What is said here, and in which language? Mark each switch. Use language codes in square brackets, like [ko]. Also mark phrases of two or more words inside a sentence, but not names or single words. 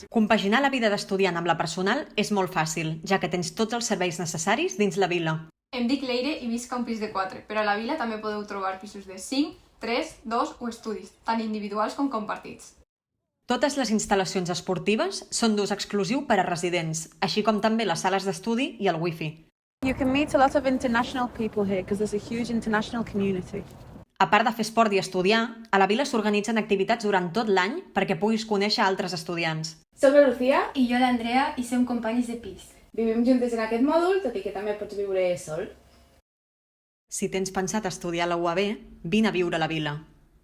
[ca] Compaginar la vida d'estudiant amb la personal és molt fàcil, ja que tens tots els serveis necessaris dins la vila. Em dic Leire i visc a un pis de 4, però a la vila també podeu trobar pisos de 5, 3, 2 o estudis, tant individuals com compartits. Totes les instal·lacions esportives són d'ús exclusiu per a residents, així com també les sales d'estudi i el wifi. [en] You can meet a lot of international people here because there's a huge international community. [ca] A part de fer esport i estudiar, a la vila s'organitzen activitats durant tot l'any perquè puguis conèixer altres estudiants. Soc la Lucía I jo l'Andrea i som companyis de pis. Vivim juntes en aquest mòdul, tot i que també pots viure sol. Si tens pensat estudiar a la UAB, vine a viure a la vila.